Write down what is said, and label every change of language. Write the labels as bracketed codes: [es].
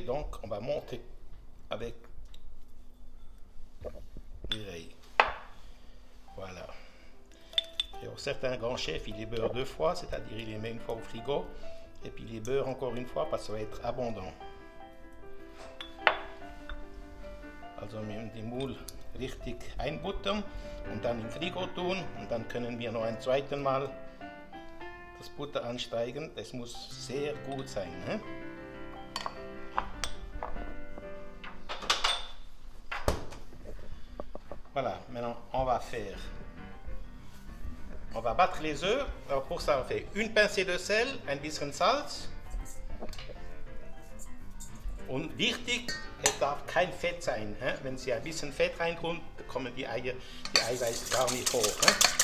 [fr] Donc, on va monter avec les rayes. Voilà. Et certains grands chefs, ils les beurrent 2 fois, c'est-à-dire ils les mettent une fois au frigo et puis ils les beurrent encore une fois parce que ça va être abondant. [de] Also wir müssen die Moules richtig einbuttern und dann im Frigo tun und dann können wir noch ein zweites Mal das Butter ansteigen. Das muss sehr gut sein. Hein? [fr] Voilà, maintenant on va battre les œufs. Alors pour ça on fait une pincée de sel, [de] ein bisschen Salz. Und wichtig, es darf kein Fett sein. Hein? Wenn Sie ein bisschen Fett reintun, dann kommen die Eiweiß gar nicht hoch. Hein?